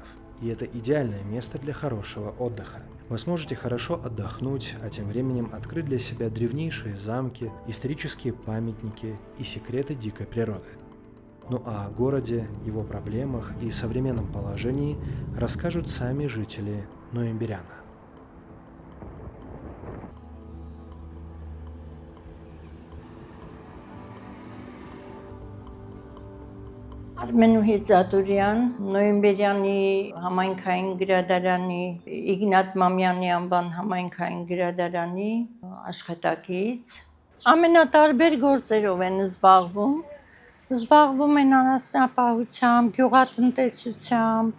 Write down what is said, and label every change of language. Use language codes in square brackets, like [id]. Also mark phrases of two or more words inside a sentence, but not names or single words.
[ru] И это идеальное место для хорошего отдыха. Вы сможете хорошо отдохнуть, а тем временем открыть для себя древнейшие замки, исторические памятники и секреты дикой природы. Ну а о городе, его проблемах и современном положении расскажут сами жители Ноемберяна. [hy] Արմենուհի Ծատուրյան, Նոյեմբերյանի համայնքային գրադարանի Իգնատ Մամյանի անվան համայնքային գրադարանի աշխատակից։ Ամենատարբեր գործերով են զբաղվում են անասնապահությամբ, գյուղատնտեսությամբ,